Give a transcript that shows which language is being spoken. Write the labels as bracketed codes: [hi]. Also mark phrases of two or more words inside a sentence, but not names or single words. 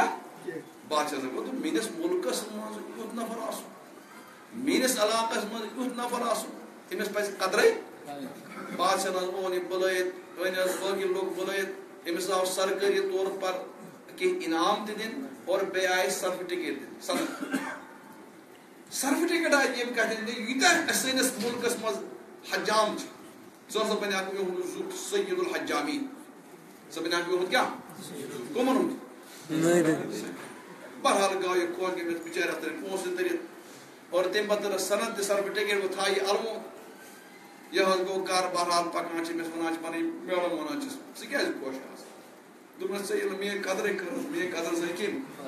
[ks] بادشاہ صٲب دوٚپ میٲنِس مُلکس منٛز یُتھ نفر آسُن میٲنِس علاقس منٛز یُتھ نفر آسُن أمِس پزِ قدرے بادشاہ حظ اوٚن یہِ بُلٲیِتھ أنۍ حظ باقٕے لُکھ بُلٲیِتھ أمِس آو [ur] سرکٲری طور پر [ks] کینٛہہ انعام تہِ دِنہٕ اور بیٚیہِ آیہِ سرٹِفکیٹ دِنہٕ سرٹِفکیٹ آیہِ ییٚمہِ کتھِ دِنہٕ ییٖتیاہ سٲنِس مُلکس منٛز حجام چھِ سر بنیا سید الحجامی سر بنیا کیا کمن بہرحال گو یہ کھول گٔمِتھ بِچٲرۍ اَتھ ترٛٲے پونٛسہٕ دٔرِتھ اور تمہِ پَتہٕ سَنَد تہِ سرٹِفکیٹ بہٕ تھاوٕ یہِ اَلمو یہ حظ گوٚو کار بہرحال پَکان چھِ أمِس وَنان چھِ پَنٕنۍ میڈم وَنان چھِس ژٕ کیٛازِ خۄش آس دوٚپنَس ژےٚ ییٚلہِ میٛٲنۍ قدرٕے کٔرٕس میٛٲنۍ قدر زٔنۍ کٔمۍ